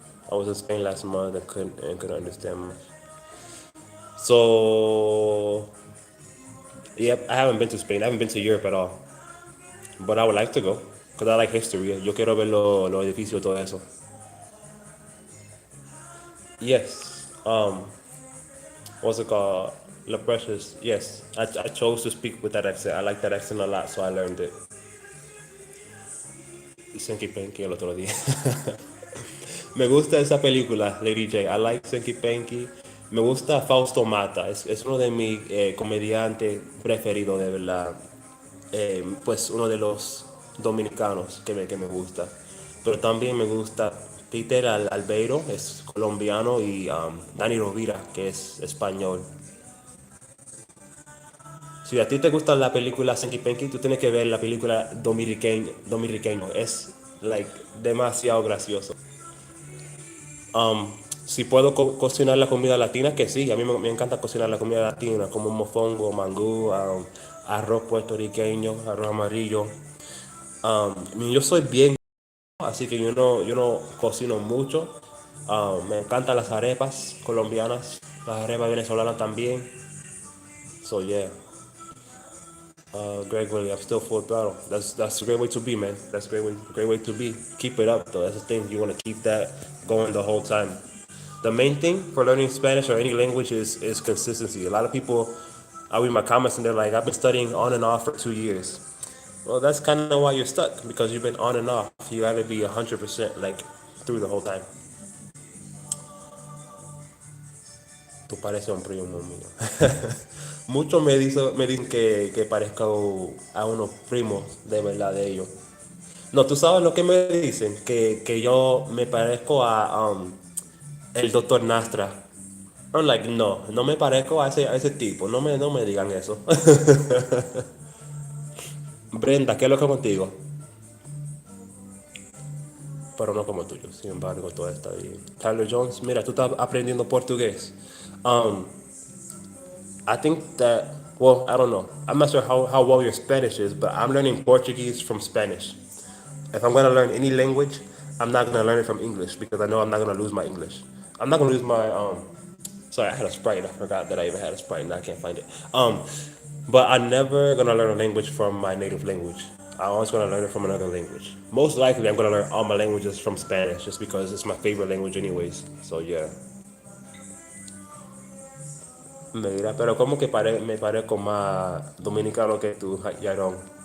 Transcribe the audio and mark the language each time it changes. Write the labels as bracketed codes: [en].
[en] I was in Spain last month and couldn't understand much. So, yep, I haven't been to Spain. I haven't been to Europe at all. but I would like to go because I like history. [es] Yo quiero ver los edificios, todo eso. [en] Yes. What's it called? La Precious. Yes. I chose to speak with that accent. I like that accent a lot, so I learned it. [es] Senki Penki el otro día. Me gusta esa película, Lady J. I like Senki Penki. Me gusta Fausto Mata. Es uno de mis comediantes preferidos, de verdad. Pues uno de los dominicanos que me gusta. Pero también me gusta Peter Albeiro, es colombiano, y Dani Rovira, que es español. Si a ti te gusta la película Senki Penki, tú tienes que ver la película Dominiqueño. Es like demasiado gracioso. Si puedo cocinar la comida latina, que sí, a mí me encanta cocinar la comida latina, como mofongo, mangú, arroz puertorriqueño, arroz amarillo. Yo soy bien, así que yo no cocino mucho. Me encantan las arepas colombianas, las arepas venezolanas también. [en] So yeah, Greg Willie, I'm still full throttle. That's a great way to be, man. That's a great way to be. Keep it up though. That's the thing. You want to keep that going the whole time. The main thing for learning Spanish or any language is consistency. A lot of people, I read my comments and they're like, I've been studying on and off for 2 years. Well, that's kind of why you're stuck because you've been on and off. You got to be 100% like through the whole time. [es] Tú pareces un primo mío. Muchos me dicen que parezco a unos primos de verdad de ellos. No, tú sabes lo que me dicen, que yo me parezco a el doctor Nastra. I'm like, no, no me parezco a ese tipo, no me digan eso. Brenda, ¿qué es lo que contigo? Pero no como tuyo, sin embargo, todo está bien. Tyler Jones, mira, tú estás aprendiendo portugués. [en] Um, I think that, well, I don't know. I'm not sure how well your Spanish is, but I'm learning Portuguese from Spanish. If I'm going to learn any language, I'm not going to learn it from English because I know I'm not going to lose my English. I'm not going to lose my, sorry, I had a Sprite. I forgot that I even had a Sprite and I can't find it. But I'm never going to learn a language from my native language. I'm always going to learn it from another language. Most likely, I'm going to learn all my languages from Spanish just because it's my favorite language anyways. So, yeah. [es] Mira, pero como que me parezco más dominicano que tú, Yaron.